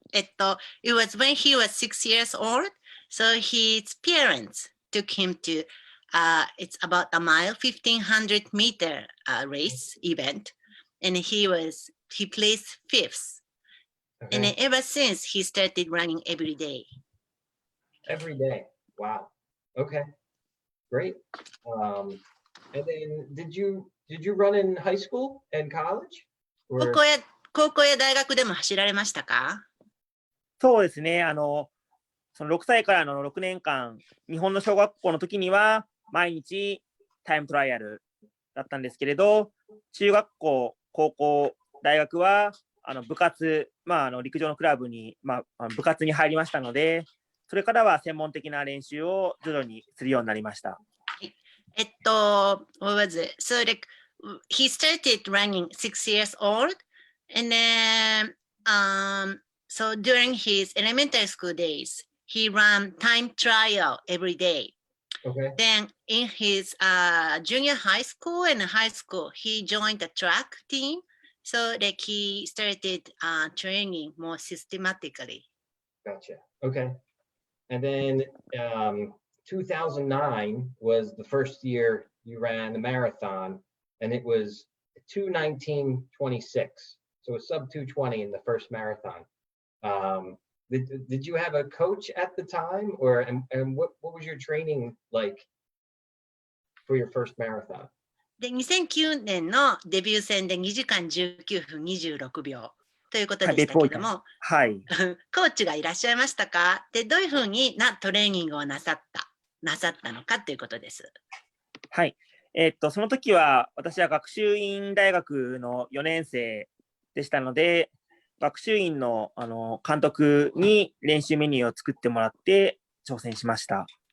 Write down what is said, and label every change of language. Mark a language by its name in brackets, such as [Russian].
[English] It was when he was 6 years old, so his parents took him to it's about a mile, 1500 meter race event, and he placed 5th. Okay. And ever since he started running every day. Every day. Wow. Okay. Great. And then did you run in high school and college? [Japanese] 高校や大学でも走られましたか？そうですね。その6歳からの6年間、日本の小学校の時には毎日タイムトライアルだったんですけれど、中学校、高校、大学は部活、陸上のクラブに、部活に入りましたので、それからは専門的な練習を徐々にするようになりました。 [English] what was it? So like he started running 6 years old, and then so during his elementary school days, he ran time trial every day. Okay. Then in his junior high school and high school, he joined the track team. So like he started training more systematically. Gotcha. Okay. And then 2009 was the first year you ran the marathon, and it was 2:19:26. So a sub 2:20 in the first marathon. Did you have a coach at the time, or and what was your training like for your first marathon? [Japanese] で、2009年のデビュー戦で2時間19分26秒ということでしたけども、はい。コーチがいらっしゃいましたか？で、どういうふうなトレーニングをなさったのかということです。はい。その時は私は学習院大学の4年生でしたので、学習院の、監督に練習メニューを作ってもらって挑戦しました。